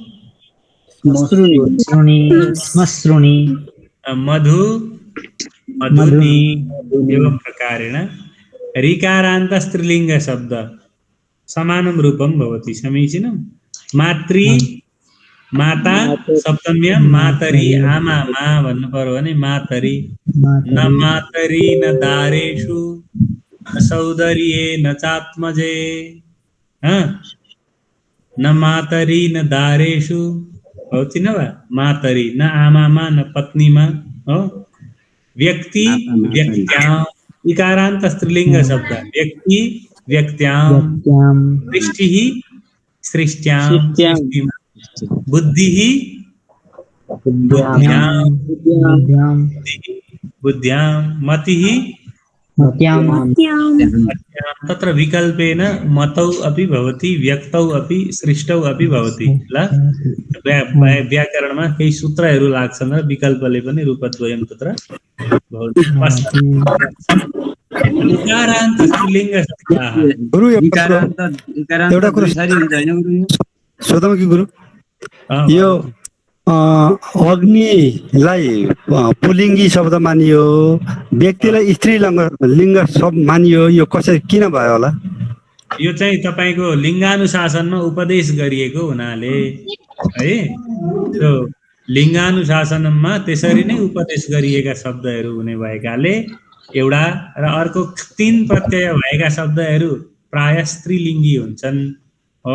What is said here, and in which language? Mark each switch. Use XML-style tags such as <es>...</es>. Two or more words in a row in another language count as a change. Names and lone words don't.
<sa>श्मश्रुणि मधु मधुनि एवं प्रकारेण ऋकारान्त स्त्रीलिङ्ग शब्द समानं रूपं भवति समीचीनं मातृ माता सप्तम्य मातरि</sa> <ne>आमा मा भन्नु पर्यो भने</ne> <sa>मातरि न मातरि न दारेषु न सौदर्ये न चात्मजे न मातरि न दारेषु भवति न वा मातरि</sa> <ne>न आमामा न पत्नीमा हो</ne> <sa>व्यक्ति व्यक्त्यां इकारान्त स्त्रीलिङ्ग शब्द व्यक्ति व्यक्त्यां सृष्टिः सृष्ट्यां बुद्धिः बुद्ध्यां मतिः तत्र विकल्पेन मतौ अपि भवति व्यक्तौ अपि सृष्टौ अपि भवति</sa> <ne>ल व्याकरणमा केही सूत्रहरू लाग्छन् र विकल्पले पनि</ne> <sa>रूपद्वयं तत्र भवति इकारान्त स्त्रीलिङ्ग शब्दाः</sa> <ne>गुरु एउटा कुरा सोधौँ कि गुरु यो अग्निलाई पुल्लिङ्गी शब्द मानियो व्यक्तिलाई स्त्रीलिङ्ग शब्द मानियो यो कसरी किन भयो होला यो चाहिँ तपाईको लिङ्गानुशासनमा उपदेश गरिएको हुनाले है त्यो लिङ्गानुशासनमा त्यसरी नै उपदेश गरिएका शब्दहरू हुने भएकाले एउटा र अर्को 3 प्रत्यय भएका शब्दहरू प्राय स्त्रीलिङ्गी हुन्छन् हो।</ne>